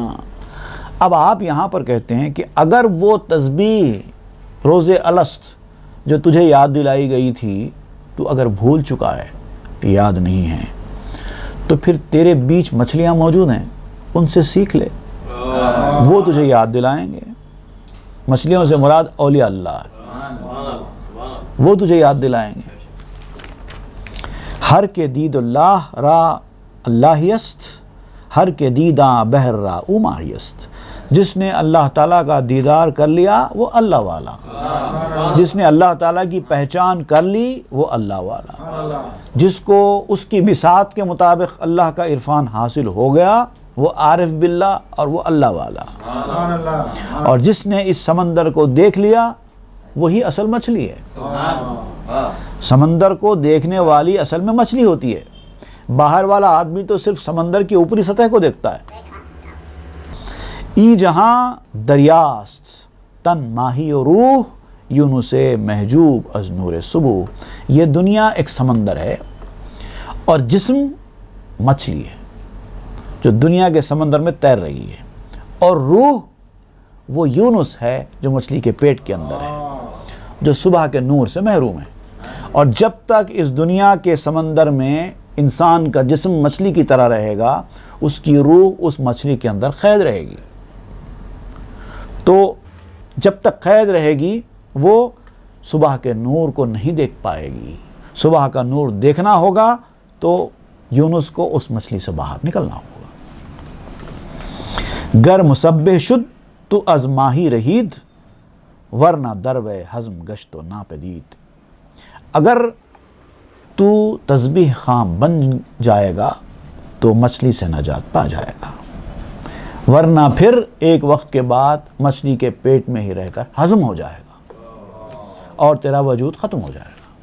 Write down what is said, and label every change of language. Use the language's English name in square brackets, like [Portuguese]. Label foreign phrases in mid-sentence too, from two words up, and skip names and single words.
[Urdu] اب آپ یہاں پر کہتے ہیں کہ اگر وہ تسبیح روز الست جو تجھے یاد دلائی گئی تھی تو اگر بھول چکا ہے، یاد نہیں ہے، تو پھر تیرے بیچ مچھلیاں موجود ہیں، ان سے سیکھ لے، وہ تجھے یاد دلائیں گے. مچھلیوں سے مراد اولیاء اللہ، وہ تجھے یاد دلائیں گے. [Persian] ہر کے دید اللہ را اللہ است، ہر کے دیداں بہر را او ماہی است. [Urdu] جس نے اللہ تعالیٰ کا دیدار کر لیا وہ اللہ والا، جس نے اللہ تعالیٰ کی پہچان کر لی وہ اللہ والا، جس کو اس کی بساط کے مطابق اللہ کا عرفان حاصل ہو گیا وہ عارف باللہ اور وہ اللہ والا. اور جس نے اس سمندر کو دیکھ لیا وہی اصل مچھلی ہے. سمندر کو دیکھنے والی اصل میں مچھلی ہوتی ہے، باہر والا آدمی تو صرف سمندر کی اوپری سطح کو دیکھتا ہے. [Persian] ای جہاں دریاست تن ماہی و روح یونس محجوب از نور صبح. [Urdu] یہ دنیا ایک سمندر ہے اور جسم مچھلی ہے جو دنیا کے سمندر میں تیر رہی ہے، اور روح وہ یونس ہے جو مچھلی کے پیٹ کے اندر ہے، جو صبح کے نور سے محروم ہے. اور جب تک اس دنیا کے سمندر میں انسان کا جسم مچھلی کی طرح رہے گا، اس کی روح اس مچھلی کے اندر قید رہے گی. تو جب تک قید رہے گی وہ صبح کے نور کو نہیں دیکھ پائے گی. صبح کا نور دیکھنا ہوگا تو یونس کو اس مچھلی سے باہر نکلنا ہوگا. [Persian] گر مسبح شد تو از ماہی رہید، ورنہ دروے ہضم گشت و ناپدید. [Urdu] اگر تو تسبیح خام بن جائے گا تو مچھلی سے نجات پا جائے گا، ورنہ پھر ایک وقت کے بعد مچھلی کے پیٹ میں ہی رہ کر ہضم ہو جائے گا اور تیرا وجود ختم ہو جائے گا.